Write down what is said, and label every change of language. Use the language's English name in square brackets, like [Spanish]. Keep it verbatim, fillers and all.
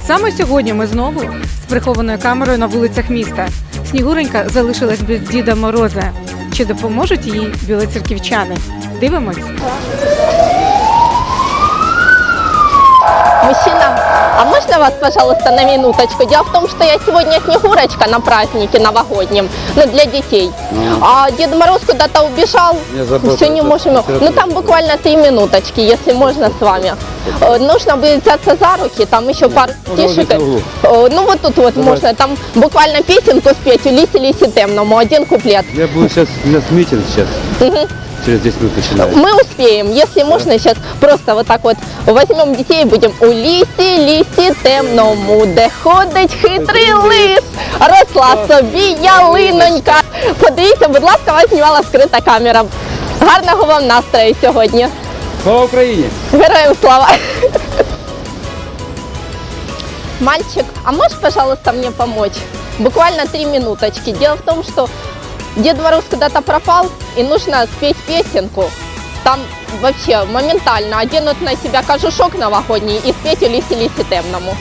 [Ukrainian] Саме сьогодні ми знову з прихованою камерою на вулицях міста. Снігуренька залишилась без Діда Мороза. Чи допоможуть їй білоцерківчани? Дивимось. [Russian] Мужчина, а можно вас, пожалуйста, на минуточку? Дело в том, что я сегодня Снегурочка на празднике новогоднем, ну, для детей. А Дед Мороз куда-то убежал, все не можем его. Ну, там буквально три минуточки, если можно с вами. Э, Нужно будет взяться за руки, там еще пару стишек. Э, Ну, вот тут вот можно, там буквально песенку спеть, [Ukrainian] Улисе Лисе Темному, [Russian] один куплет. Я буду сейчас, у нас митинг сейчас, через десять минут начинается. Мы успеем, если можно, сейчас просто вот так вот возьмем детей и будем [Ukrainian] Улисе Лисе Темному, де ходить хитрий лис, росла собі ялинонька. Подивіться, будь ласка, вас знімала скрита камера. Гарного вам настрою сьогодні. [Russian] Слава Украине! Героям слава! Мальчик, а можешь, пожалуйста, мне помочь? Буквально три минуточки. Дело в том, что Дед Мороз куда-то пропал, и нужно спеть песенку. Там вообще моментально оденут на себя кожушок новогодний и спеть [Ukrainian] Улисе Лисе Темному.